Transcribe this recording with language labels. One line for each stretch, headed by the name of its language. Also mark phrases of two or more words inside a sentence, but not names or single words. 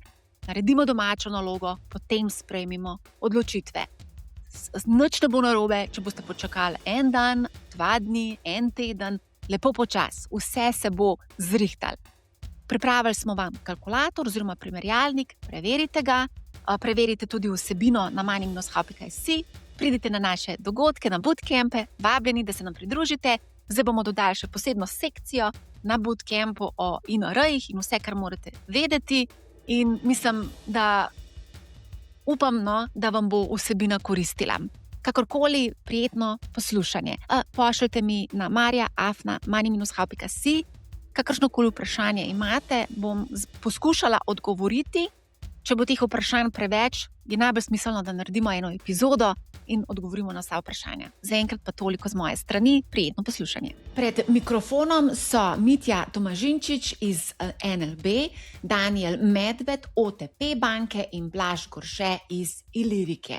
Slovenian: Naredimo domačo nalogo, potem sprejmimo odločitve. Nič ne bo narobe, če boste počakali en dan, 2 dni, en teden, lepo počas, vse se bo zrihtalo. Pripravili smo vam kalkulator oziroma primerjalnik, preverite ga, preverite tudi vsebino na money-how.si, pridite na naše dogodke, na bootcampe, vabljeni, da se nam pridružite. Zdaj bomo dodali še posebno sekcijo na bootcampu o INR-jih in vse, kar morate vedeti. In mislim, da upam, da vam bo vsebina koristila. Kakorkoli, prijetno poslušanje. Pošljite mi na marja@money-how.si. Kakršnokoli vprašanje imate, bom poskušala odgovoriti. Če bo teh vprašanj preveč, je najbolj smiselno, da naredimo eno epizodo in odgovorimo na vsa vprašanja. Zaenkrat pa toliko z moje strani, prijetno poslušanje. Pred mikrofonom so Mitja Tomažinčič iz NLB, Daniel Medved, OTP banke in Blaž Gorše iz Ilirike.